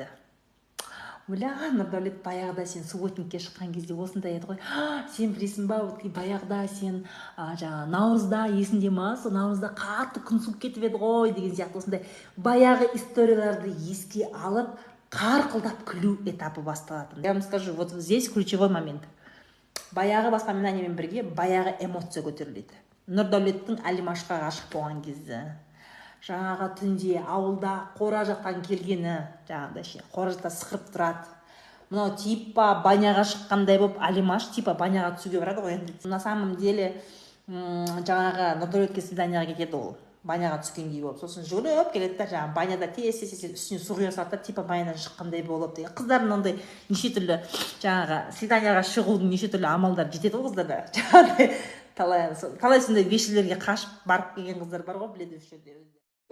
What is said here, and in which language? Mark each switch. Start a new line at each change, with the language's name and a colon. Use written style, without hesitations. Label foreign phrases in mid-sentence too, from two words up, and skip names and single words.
Kazakh: Оля, Нұрдәулет, баяғыда сен субботникке шыққан кезде осындай еді ғой. Сен білесің ба, баяғыда сен наурызда есінде ма? Сол наурызда қатты күн суып кетіп еді ғой деген сияқты осындай баяғы историяларды еске алып, қарқылдап күлу этапы басталатын.
Russian: Я вам скажу, вот здесь ключевой момент.
Kazakh: Баяғы воспоминаниямен бірге баяғы эмоция көтеріледі. Нұрдәулеттің Алимашқа ғашық болған кезде, жаңағы түнде ауылда қора жақтан келгені, жаңағыдай ше, қора жақта сықырып тұрады. Мынау типа баняға шыққандай болып, Алимаш типа баняға түсуге барады ғой.
Russian: На самом деле
Kazakh: жаңағы Нұрдәулетке свиданияға кетеді ол. Баняға түскендей болып, сосын жүріп келеді да, жаңағы баняда тез үстіне су құя салады, типа банядан шыққандай болып деген. Қыздардың ондай неше түрлі жаңағы свиданияға шығудың неше түрлі амалдар жетеді ғой қыздарда. Жаңағыдай талай сондай вешілерге қашып барып келген қыздар бар ғой, біледі осы жерде.